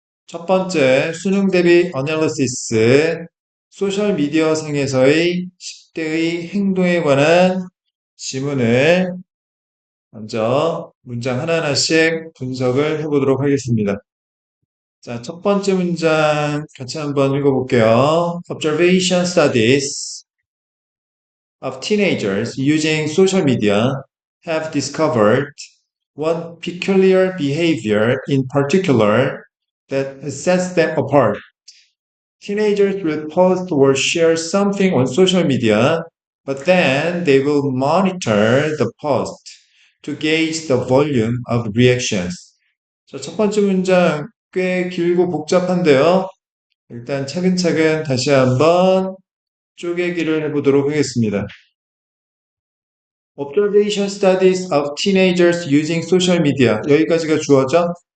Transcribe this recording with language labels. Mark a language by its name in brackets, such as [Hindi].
[Korean] 첫 번째, 수능 대비 어널리시스, 소셜미디어 상에서의 10대의 행동에 관한 지문을 먼저 문장 하나하나씩 분석을 해보도록 하겠습니다. 자, 첫 번째 문장 같이 한번 읽어볼게요. [English] Observation studies of teenagers using social media have discovered one peculiar behavior in particular that sets them apart. Teenagers will post or share something on social media, but then they will monitor the post to gauge the volume of reactions. [Korean] 자, 첫 번째 문장 꽤 길고 복잡한데요. 일단 차근차근 다시 한번 쪼개기를 해보도록 하겠습니다. [English] Observation studies of teenagers using social media. [Korean] 여기까지가 주어져.